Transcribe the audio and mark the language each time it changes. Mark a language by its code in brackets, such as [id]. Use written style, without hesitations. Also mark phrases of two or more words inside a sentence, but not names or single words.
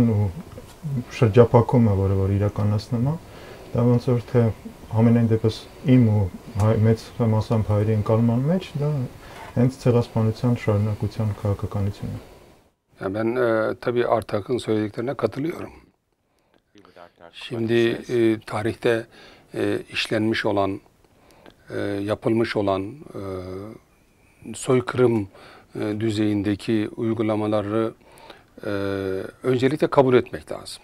[hy] ու շրջափակումը, որը իրականացնում է, դա ոնց որ թե ամենայն դեպս իմ ու մեծ մասամբ հայերի ընկալման մեջ դա hենց ցեղասպանության şarkınakutan քաղաքականություն է. [tr] Yani ben tabii Artak'ın söylediklerine katılıyorum. Şimdi tarihte işlenmiş olan, yapılmış olan soykırım düzeyindeki uygulamaları öncelikle kabul etmek lazım.